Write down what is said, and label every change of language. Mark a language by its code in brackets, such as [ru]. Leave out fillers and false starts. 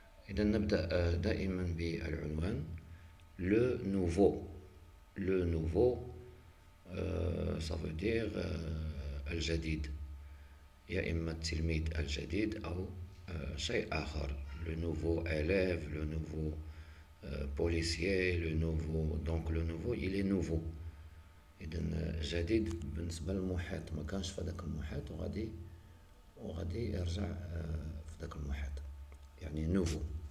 [ar] إذا نبدأ دائما بالعنوان Le nouveau. [fr] Le nouveau ça veut dire [ar] الجديد، يا إما التلميذ الجديد أو شيء آخر. [fr] Le nouveau élève, le nouveau policier, le nouveau. Donc le nouveau il est nouveau. [ar] إذن جديد بالنسبة للمحيط، ما كانش في هذاك المحيط وغادي يرجع في ذاك المحيط، يعني nouveau.